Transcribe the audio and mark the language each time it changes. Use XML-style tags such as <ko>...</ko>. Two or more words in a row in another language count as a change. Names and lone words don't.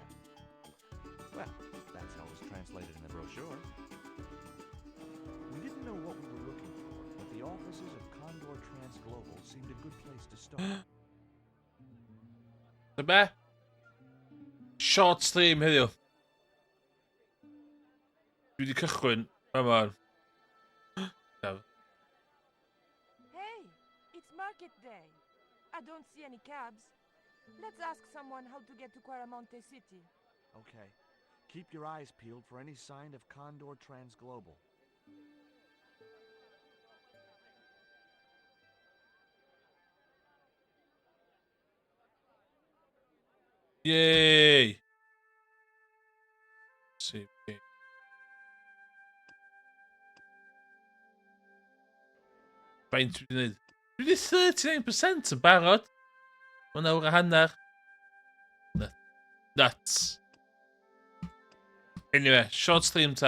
<en>Well, that's how it was translated in the brochure. We didn't know what we were looking for, but the offices of Condor Transglobal seemed a good place to start.</en> <cy>Chyba?</cy> <en>Short stream</en> <cy>heddiw. Dwi wedi cychwyn.</cy> <en>Come on. Hey, it's market day. I don't see any cabs. Let's ask someone how to get to Quaramonte City. Okay. Keep your eyes peeled for any sign of Condor Transglobal. Yay! See.</en> <cy>Faint dwi wedi neud? Dwi wedi 39% yn barod. Mae'n awr a hanner.</cy> <en>Nuts. Anyway, short stream ta.</en>